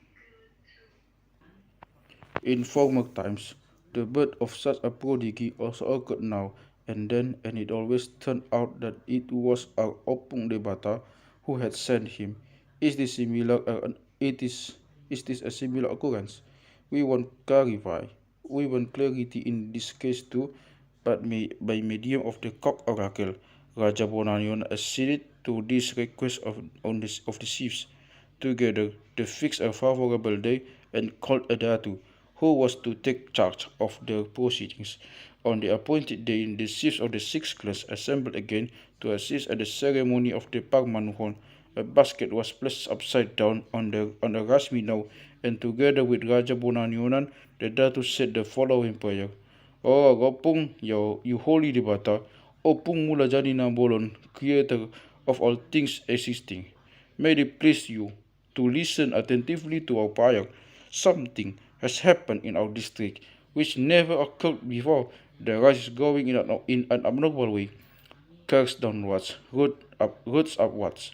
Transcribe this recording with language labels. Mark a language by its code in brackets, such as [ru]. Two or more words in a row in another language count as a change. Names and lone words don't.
[en] In former times, the birth of such a prodigy also occurred now and then, and it always turned out that it was our Opung Debata who had sent him. Is this a similar occurrence? We want clarity in this case too, but by medium of the cock oracle. Raja Bonanyon acceded to this request of the chiefs. Together, they fixed a favorable day and called a Datu, who was to take charge of the proceedings. On the appointed day, the chiefs of the 6 clans assembled again to assist at the ceremony of the parmanuhon. A basket was placed upside down on the rasminau, and together with Raja Bonanyonan, the Datu said the following prayer: "Oh Gopung, you holy debata, Opung mula jadi na bolon, creator of all things existing. May it please you to listen attentively to our prayer. Something has happened in our district which never occurred before. The rice is going in an abnormal way, curves downwards, roots upwards.